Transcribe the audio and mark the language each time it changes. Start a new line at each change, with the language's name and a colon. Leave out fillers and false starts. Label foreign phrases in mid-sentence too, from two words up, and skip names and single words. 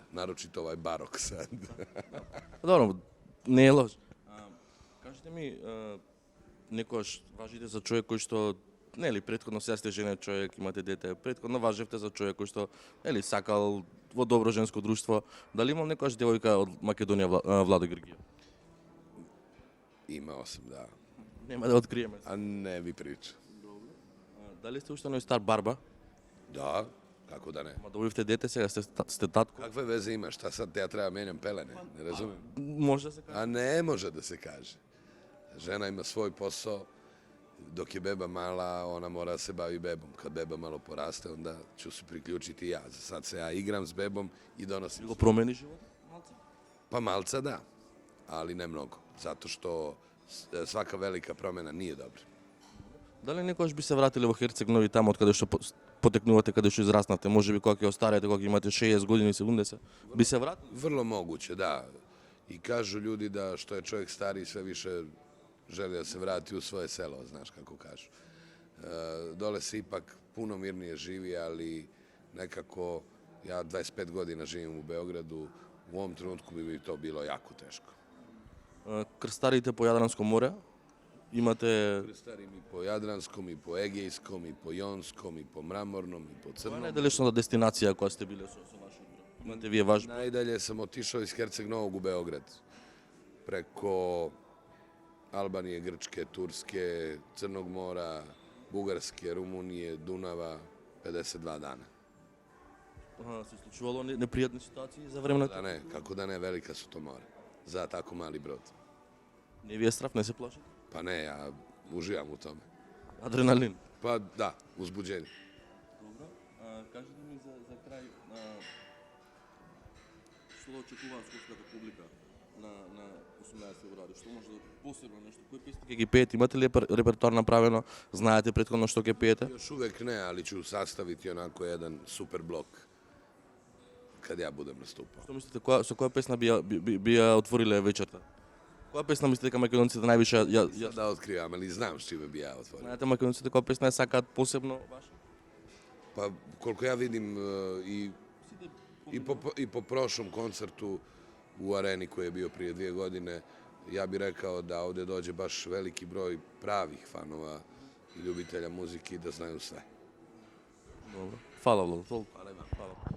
Serbian: Naročito ovaj barok sad.
Macedonian: Добро, не е лош. Кажете ми, некојаш важите за човек кој што, нели, претходно сега сте женет човек, имате дете, претходно важевте за човек кој што, нели, сакал во добро женско друштво. Дали имал некојаш девојка од Македонија Владо Георгиев?
Serbian: Imao sam, da.
Macedonian: Нема да откриеме.
Serbian: A ne bi pričao.
Macedonian: Дали сте уште оној стар барба?
Serbian: Da, kako da ne.
Macedonian: Ма добивте дете, сега сте татко.
Serbian: Kakve veze ima? Šta sad ja treba menjam pelene? Ne razumijem.
Macedonian: Може да се каже.
Serbian: A ne može da se kaže. Žena ima svoj posao. Dok je beba mala, ona mora da se bavi bebom. Kad beba malo poraste, onda ću se priključiti i ja. Za sad se ja igram s bebom i donosim.
Macedonian: Го промени живот? Малце?
Serbian: Pa malca da, ali ne mnogo. Zato što svaka velika promjena nije dobra.
Macedonian: Дали некојаш би се вратиле во Херцег Нови, таму од каде што потекнувате, каде што израснате, може би кога ќе остарете, кога имате 60 години, 70, би се вратиле?
Serbian: Vrlo moguće, da. I kažu ljudi da što je čovjek stariji sve više želi da se vrati u svoje selo, znaš kako kažu. Dole se ipak puno mirnije živi, ali nekako ja 25 godina živim u Beogradu, u ovom trenutku bi mi to bilo jako teško.
Macedonian: Крстарите по Јадранско море, имате...
Serbian: Krstarim i po Jadranskom, i po Egejskom, i po Jonskom, i po Mramornom, i po
Macedonian: Која е
Serbian: Crnom.
Macedonian: најдалечната дестинација која сте биле со вашиот брат? Имате вие ваш...
Serbian: Najdalje sam otišao iz Herceg Novog u Beograd. Preko Albanije, Grčke, Turske, Crnog mora, Bugarske, Rumunije, Dunava, 52 dana.
Macedonian: Се случувало непријатни ситуации за време на
Serbian: Da ne, kako da ne, velika su to mora. Za tako mali brod.
Macedonian: Не ви е страф, не се плашите?
Serbian: Pa ne, ja uživam u tome.
Macedonian: Адреналин.
Serbian: Pa da, uzbuđenje.
Macedonian: Добро. Кажете ми за крај, што да очекува скопската публика на 18 февруари? Што може да посебно нешто? Кои песни ќе ги пеете? Имате ли репертоар направено? Знаете претходно што ќе пеете?
Serbian: Još uvek ne, ali ću sastaviti onako jedan super blok. kad ja budem nastupao.
Macedonian: Што мислите, со која песна би ја отвориле вечерта? Која песна мислите дека македонците највише
Serbian: Sad da otkrivam, ali znam s čime bi ja otvorio.
Macedonian: знаете македонците која песна ја сакаат посебно ваша?
Serbian: Pa koliko ja vidim i po prošlom koncertu u areni koji je bio prije 2 godine, ja bih rekao da ovdje dođe baš veliki broj pravih fanova i ljubitelja muzike i da znaju sve. Dobro.
Macedonian: Фала, Влад. Толку. Фала.